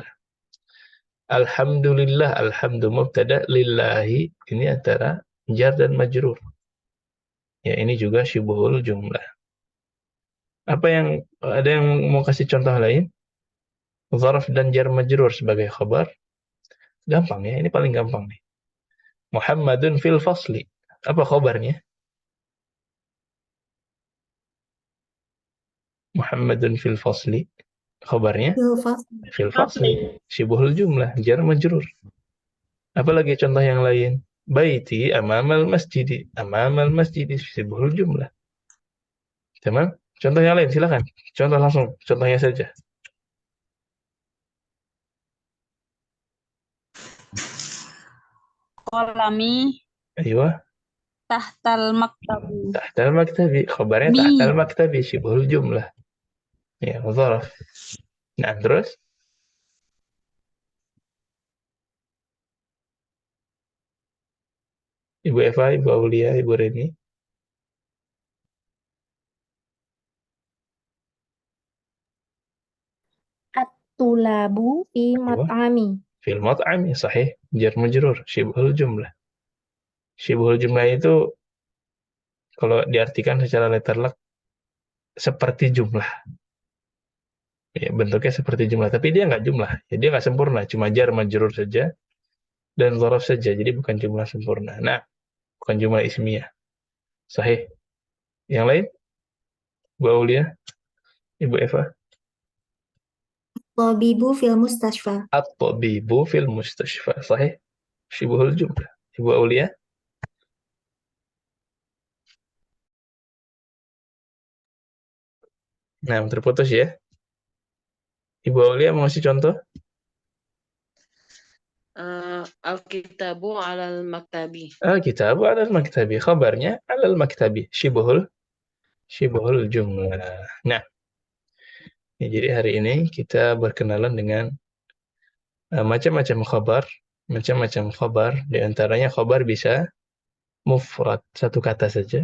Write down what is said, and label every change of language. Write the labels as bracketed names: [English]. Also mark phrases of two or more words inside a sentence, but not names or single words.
[Indonesian] Alhamdulillah, alhamdu mubtada, lillahi, ini antara jar dan majrur. Ya, ini juga syibhul jumlah. Ada yang mau kasih contoh lain? Dzarf dan jar majrur sebagai khabar. Gampang ya, ini paling gampang nih. [Arabic] محمد في الفصل. [Indonesian] Apa khabarnya? [Arabic] محمد في الفصل. [Indonesian] Khabarnya? [Arabic] في الفصل. [Indonesian] Syibhul jumlah, jar majrur. Apalagi contoh yang lain? [Arabic] بيتي أمام المسجد. أمام المسجد شبه الجملة. [Indonesian] Tamam? Contoh yang lain silakan. Contoh langsung, contohnya saja. [Arabic] Qalami Aywa. تحت المكتب. تحت المكتب. Khabarnya تحت المكتب شبه الجملة. [Indonesian] Ya, dzaraf. Nah, terus? Ibu Eva, Ibu Aulia, Ibu Reni. [Arabic] الطلاب في المطعم. في المطعم, sahih. [Indonesian] Jar majrur, syibhul jumlah. Syibhul jumlah itu kalau diartikan secara letterlek seperti jumlah. Ya, bentuknya seperti jumlah, tapi dia nggak jumlah. Ya, dia nggak sempurna, cuma jar majrur saja dan dzaraf saja. Jadi bukan jumlah sempurna. Nah, bukan jumlah ismiyah. Sahih. Yang lain? Bu Aulia, Ibu Eva. [Arabic] طبيب في المستشفى. الطبيب في المستشفى. Sahih. [Indonesian] Syibhul jumlah. Ibu Aulia. Nah, terputus ya. Ibu Aulia mau ngasih contoh? [Arabic] الكتاب على المكتب. الكتاب على المكتب. Khabarnya على المكتب. شبه الجملة. [Indonesian] Nah, ya, jadi hari ini kita berkenalan dengan macam-macam khabar. Macam-macam khabar. Di antaranya khabar bisa mufrad, satu kata saja.